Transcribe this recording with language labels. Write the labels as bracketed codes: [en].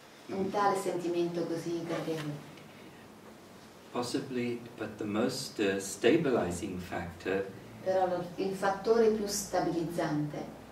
[it] Un tale sentimento così gradevole. [en] Possibly, but the most stabilizing factor [it] Però il fattore più stabilizzante